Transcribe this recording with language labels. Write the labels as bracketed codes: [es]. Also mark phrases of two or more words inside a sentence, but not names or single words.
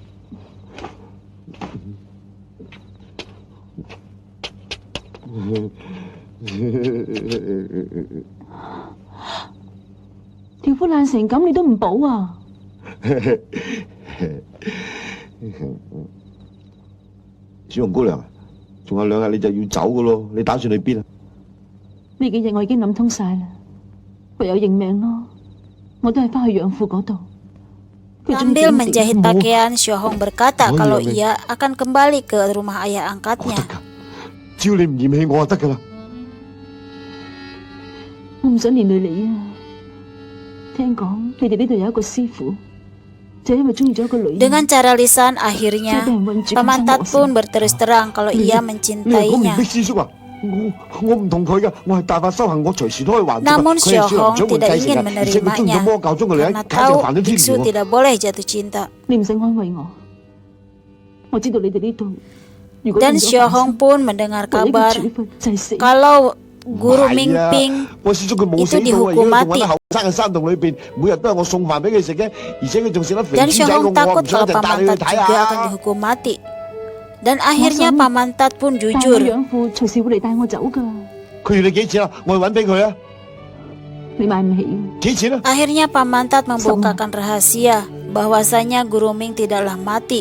[yue] 條褲爛成咁，你都唔補啊？小紅姑娘，仲有2日你就要走噶咯，你打算去邊啊？呢幾日我已經諗通晒啦，唯有認命咯。我都係翻去養父嗰度。 [id] Sambil menjahit pakaian, Xiaohong berkata kalau ia akan kembali ke rumah ayah angkatnya. [yue] 只要你唔嫌棄我就得噶啦。我唔想連累你啊！聽講你哋呢度有一個師傅，就因為中意咗一個女人。 [id] Dengan cara lisan, akhirnya Paman Tat pun berterus terang kalau ia mencintainya. [yue] 我唔同佢噶，我係大法修行，我隨時都可以還。 [id] Namun Xiaohong tidak ingin menerimanya karena tahu biksu tidak boleh jatuh cinta. [yue] 你唔使安慰我，我知道你哋呢度。 [id] Dan Xiaohong pun mendengar kabar kalau Guru Mingping itu dihukum mati. Dan Xiaohong takut kalau Paman Tat juga akan dihukum mati. Dan akhirnya Paman Tat pun jujur. Akhirnya Paman Tat membukakan rahasia bahwasanya Guru Ming tidaklah mati.